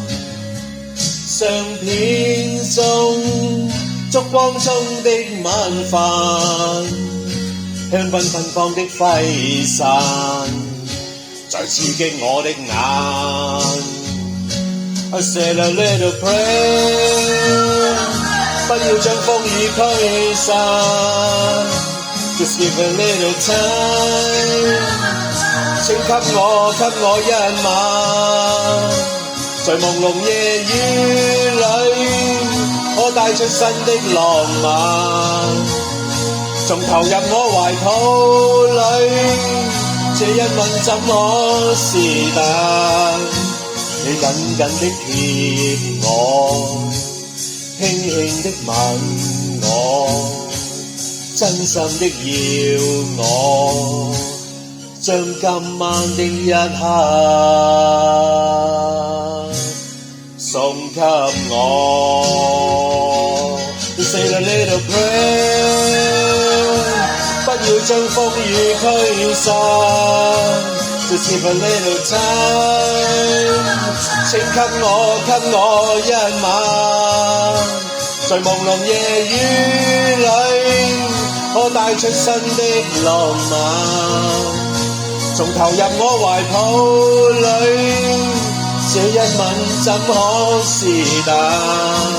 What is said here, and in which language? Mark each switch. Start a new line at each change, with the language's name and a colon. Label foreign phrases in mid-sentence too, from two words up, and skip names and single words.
Cantonese: 相片中燭光中的晚飯，香檳芬芳的揮散，在刺激我的眼。
English: I said a little prayer，
Cantonese: 不要將風雨驅散
English: ，Just give a little time，
Cantonese: 請給我一晚，在朦朧夜雨裏，我帶出新的浪漫，仲投入我懷抱裏，這一吻怎可是淡？你緊緊的貼我，輕輕的吻我，真心的要我，將今晚的一刻送給我。
English: You say a little prayer，
Cantonese: 不要將風雨
English: 驅散。Just give a little time，
Cantonese: 請給我一晚，在朦朧夜雨裏，我帶出新的浪漫，仲投入我懷抱裏，這一吻怎可是淡？